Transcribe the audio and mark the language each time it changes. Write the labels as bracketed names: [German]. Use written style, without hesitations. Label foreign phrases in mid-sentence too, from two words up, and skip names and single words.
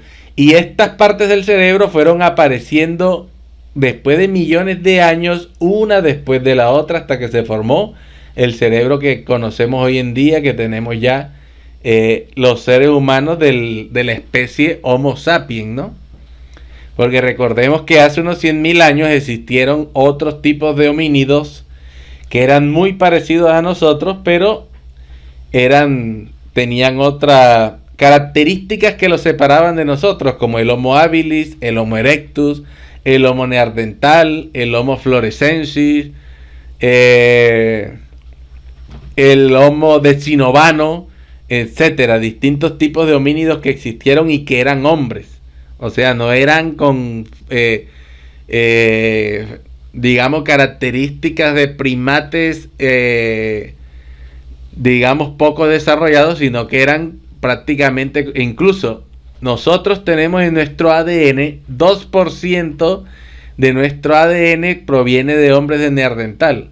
[Spanish] Y estas partes del cerebro fueron apareciendo después de millones de años, una después de la otra, hasta que se formó el cerebro que conocemos hoy en día, que tenemos ya los seres humanos de la especie Homo sapiens, ¿no? Porque recordemos que hace unos 100.000 años existieron otros tipos de homínidos que eran muy parecidos a nosotros, pero tenían otras características que los separaban de nosotros, como el Homo habilis, el Homo erectus, el Homo neandertal, el Homo floresiensis, el Homo decinovano, etcétera. Distintos tipos de homínidos que existieron y que eran hombres. O sea, no eran con digamos características de primates digamos poco desarrollados, sino que eran prácticamente, incluso nosotros tenemos en nuestro ADN 2% de nuestro ADN proviene de hombres de neandertal.